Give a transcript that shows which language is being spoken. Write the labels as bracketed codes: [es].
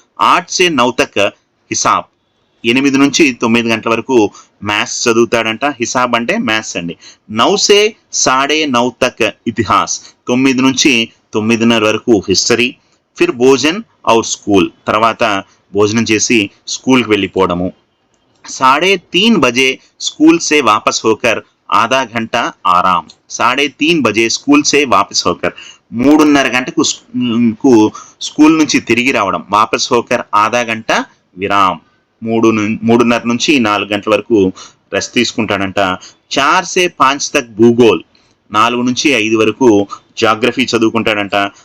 [hi] 8 से 9 तक హిసాబ్, [te] 8 నుంచి 9 గంటల వరకు మ్యాథ్స్ చదువుతాడంట. హిసాబ్ అంటే మ్యాథ్స్ అండి. [hi] 9 से 9:30 तक ఇతిహాస్, [te] 9 నుంచి 9:30 వరకు హిస్టరీ. [hi] ఫిర్ భోజన్ ఔర్ స్కూల్, [te] తర్వాత భోజనం చేసి స్కూల్కి వెళ్ళిపోవడము. [hi] 3:30 बजे स्कूल से वापस होकर आधा घंटा आराम. 3:30 बजे స్కూల్ సే వాపస్ హోకర్, [te] 3:30 గంటకు స్కూల్ నుంచి తిరిగి రావడం. [hi] వాపస్ హోకర్ ఆధా గంట విరామ్, [te] 3:30 నుంచి 4 గంటల వరకు రెస్ట్ తీసుకుంటాడంట. [hi] 4 से 5 तक భూగోల్, [te] 4 నుంచి 5 వరకు జాగ్రఫీ చదువుకుంటాడంట.